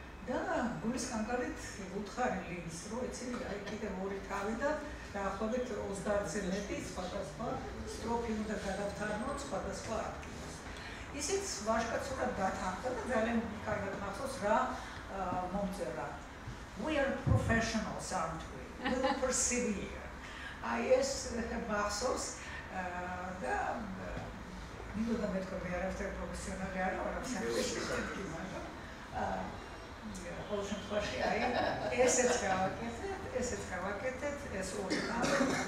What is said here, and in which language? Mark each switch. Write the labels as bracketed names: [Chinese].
[Georgian] და გულის კანკალით უთხარი ლის, რომ ეცი აი კიდევ ორი თავი და დაახლოებით 30-ზე მეტი სხვადასხვა სტროფი უნდა გადავთარგმნოთ სხვადასხვა ადგილას. ისიც ვაჟკაცურად დათანხმდა და ძალიან კარგად მახსოვს რა მომწერა. [English] We are professionals, aren't we? We will persevere. [Georgian] აი ეს მახსოვს და მინდოდა მეთქვა მე არაფერი პროფესიონალი არ ვარ ამ საკითხში, მაგრამ ყოველ შემთხვევაში აი ესეც გავაკეთეთ, ეს ორი თავი.